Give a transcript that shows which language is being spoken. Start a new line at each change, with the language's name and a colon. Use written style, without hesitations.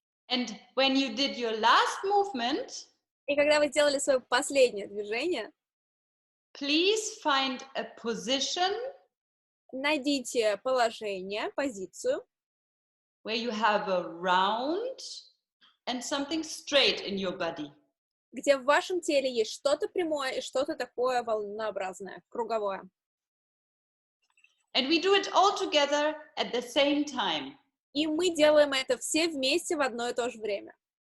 English: And when you did your last movement,
Russian: и когда вы сделали свое последнее движение,
English: please find a position,
Russian: найдите положение, позицию,
English: where you have a round and something straight in your body.
Russian: Где в вашем теле есть что-то прямое и что-то такое волнообразное, круговое.
English: And we do it all together at the same time.
Russian: И мы делаем это все вместе в одно и то же время.